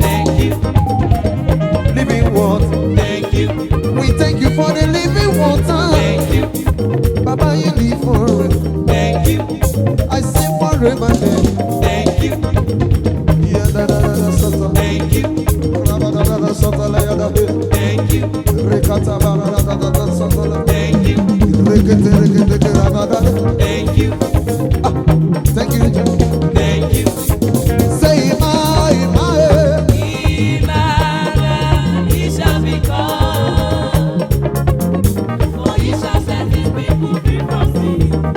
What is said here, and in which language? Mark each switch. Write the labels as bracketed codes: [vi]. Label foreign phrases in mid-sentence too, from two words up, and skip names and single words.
[en] Thank you. Living water. Thank you. We thank you for the living water. Thank you. Baba, you live forever. Thank you. I say, "What remains?" Thank you. Yeah, da, da, da, da, so, so. Thank you. Ra, ba, da, da, da, so, so, la, ya, da, hey. Thank you. Re, ka, ta, ba, ra, da, da, da, da, so, so, la. Thank you. Re, ke, te, re, ke, te, ke, ra, ba, da, da. Thank you. Ah, thank you, Jesus. Thank you. Say, "My, my, eh." Emmanuel, he shall be called. For he shall set his people free from sin.